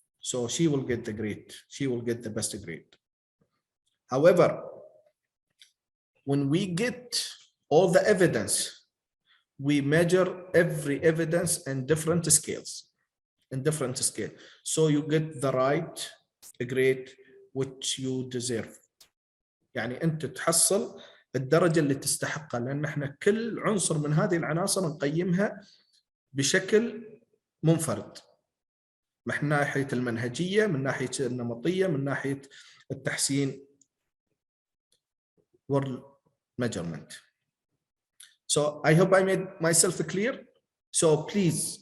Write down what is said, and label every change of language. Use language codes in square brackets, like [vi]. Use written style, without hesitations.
[en] So she will get the grade. She will get the best grade. However, when we get all the evidence, we measure every evidence in different scales, So you get the right grade which you deserve. [ar] يعني أنت تحصل الدرجة اللي تستحقها، لأن احنا كل عنصر من هذه العناصر نقيمها بشكل منفرد. من ناحية المنهجية، من ناحية النمطية، من ناحية التحسين والmeasurement. [en] So I hope I made myself clear. So please